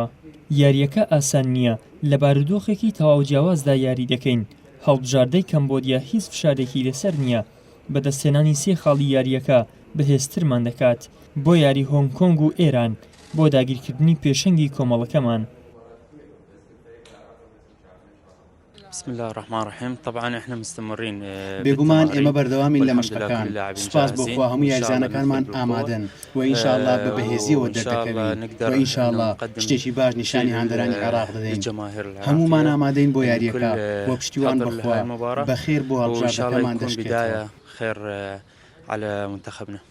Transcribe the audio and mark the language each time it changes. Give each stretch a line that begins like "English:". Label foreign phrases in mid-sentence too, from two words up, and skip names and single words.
Central Kurdish: یاریەکە ئاسان نییە، لە بارودۆخێکی تەواو جیاوازدا یاری دەکەین. هەڵبژاردەی کەمبۆدیا هیچ فشارێکی لەسەر نییە. بەدەستێنانی 3 خاڵی یاریەکە بەهێزترمان دەکات بۆ یاری هۆنگ کۆنگ و ئێران بۆ داگیرکردنی پێشەنگی کۆمەڵەکەمان.
Arabic: بسم الله الرحمن الرحيم. طبعا احنا مستمرين
Central Kurdish: بێگومان ئێمە بەردەوامین لە مەشقەکان. سوپاس بۆخوا هەموو یاریزانەکانمان ئامادەن و ئینشاءالله بە بەهێزیەوە دەردەکەوین و ئینشاءالله شتێکی باش نیشانی هاندەرانی عێراق دەدەین. هەمومان ئامادەین بۆ یاریەکە و پشتیوان بخوا بەخێر بۆ هەڵبژاردەکەمان دەشکێتەوە.
Arabic: خير على منتخبنا.